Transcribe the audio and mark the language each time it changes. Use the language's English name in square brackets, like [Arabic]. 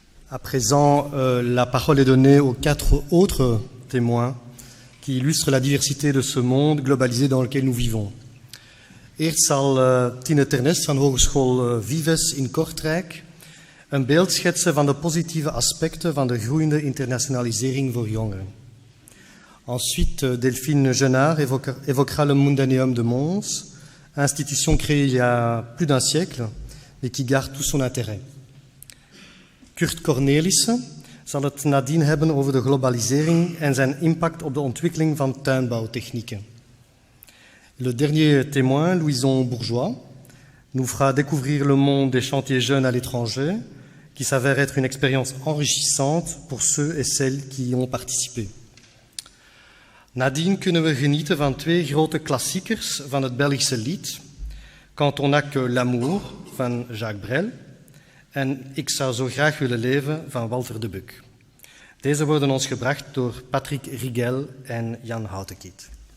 [French] À présent, la parole est donnée aux 4 autres témoins qui illustrent la diversité de ce monde globalisé dans lequel nous vivons. [Dutch] Eerst zal Tine Ternes van Hogeschool Vives in Kortrijk een beeld schetsen van de positieve aspecten van de groeiende internationalisering voor jongeren. [French] Ensuite, Delphine Genard évoquera le Mundaneum de Mons, institution créée il y a plus d'un siècle, mais qui garde tout son intérêt. [Dutch] Kurt Cornelissen zal het nadien hebben over de globalisering en zijn impact op de ontwikkeling van tuinbouwtechnieken. [French] Le dernier témoin, Louison Bourgeois, nous fera découvrir le monde des chantiers jeunes à l'étranger, qui s'avère être une expérience enrichissante pour ceux et celles qui y ont participé. [Dutch] Nadien kunnen we genieten van 2 grote klassiekers van het Belgische lied, Quand on n'a que l'amour van Jacques Brel en Ik zou zo graag willen leven van Walter de Buck. Deze worden ons gebracht door Patrick Rigel en Jan Houtekiet.